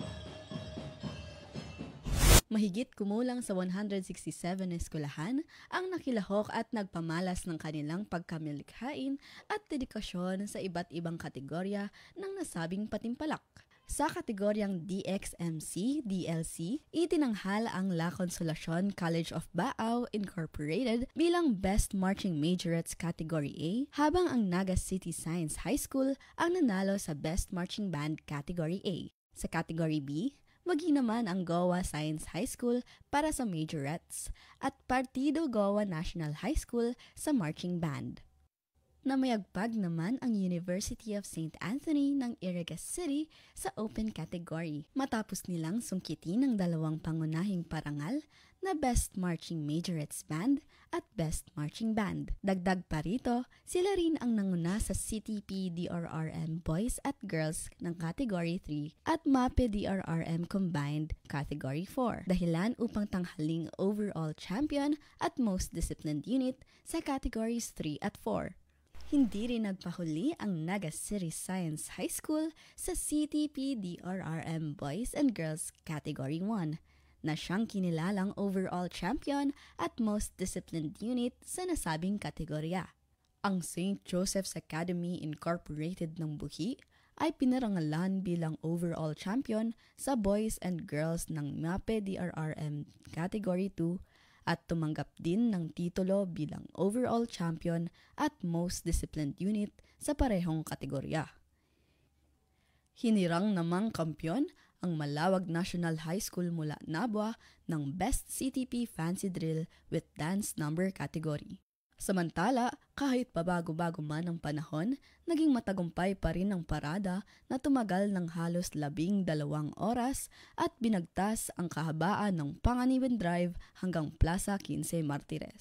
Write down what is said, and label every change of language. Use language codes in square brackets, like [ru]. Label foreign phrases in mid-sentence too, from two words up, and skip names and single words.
[tl] Mahigit kumulang sa 167 eskwelahan ang nakilahok at nagpamalas ng kanilang pagkamalikhain at dedikasyon sa iba't ibang kategorya ng nasabing patimpalak. Sa kategoryang DXMC, DLC, itinanghal ang La Consolacion College of Baao Incorporated bilang Best Marching Majorettes Category A, habang ang Naga City Science High School ang nanalo sa Best Marching Band Category A. Sa Category B, wagi naman ang Goa Science High School para sa Majorettes at Partido Goa National High School sa Marching Band. Namayagpag naman ang University of St. Anthony ng Iriga City sa Open Category matapos nilang sungkitin ang dalawang pangunahing parangal na Best Marching Majorettes Band at Best Marching Band. Dagdag pa rito, sila rin ang nanguna sa CTP DRRM Boys at Girls ng Category 3 at MAPE DRRM Combined Category 4, dahilan upang tanghaling [en] overall champion [tl] at [en] most disciplined unit [tl] sa Categories 3 at 4. Hindi rin nagpahuli ang Naga City Science High School sa CTP DRRM Boys and Girls Category 1 na siyang kinilalang [en] overall champion [tl] at [en] most disciplined unit [tl] sa nasabing kategorya. Ang St. Joseph's Academy Incorporated ng Buhi ay pinarangalan bilang [en] overall champion [tl] sa Boys and Girls ng MAPE DRRM Category 2 at tumanggap din ng titulo bilang [en] overall champion [tl] at [en] most disciplined unit [tl] sa parehong kategorya. Hinirang namang kampyon ang Malawag National High School mula Nabwa ng Best CTP Fancy Drill with Dance Number category. Samantala, kahit pabago-bago man ang panahon, naging matagumpay pa rin ang parada na tumagal ng halos 12 oras at binagtas ang kahabaan ng Panganiban Drive hanggang Plaza 15 Martires.